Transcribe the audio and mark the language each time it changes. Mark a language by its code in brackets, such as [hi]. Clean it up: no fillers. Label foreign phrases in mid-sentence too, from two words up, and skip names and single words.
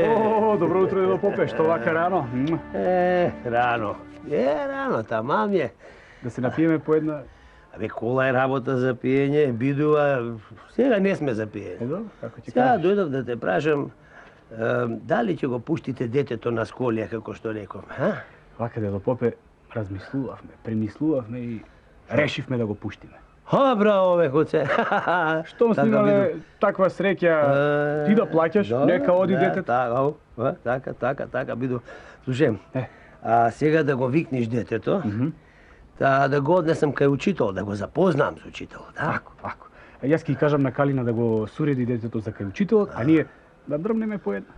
[mk] Добро утро, дедо Попе, што вака рано? Рано. Рано, тамам је. Да се напиеме по една... Абе, кола е работа за пиење, бидува, сега не сме за пиење. Добро, како ти Сега kažeš? дојдов да те прашам, дали ќе го пуштите детето на сколија, како што реков, а? Вака, дедо Попе, размислувавме, премислувавме и решивме да го пуштиме. Браво, бе, коце. Што смо имали таква среќа, ти да плаќаш, нека оди детето. Така, биду. Слушај, а сега да го викнеш детето, да го однесам кај учител, да го запознам со учител, да? Ako. Јас ќе кажам на Калина да го суреди детето за кај учителот, а ние да дрмнеме по една.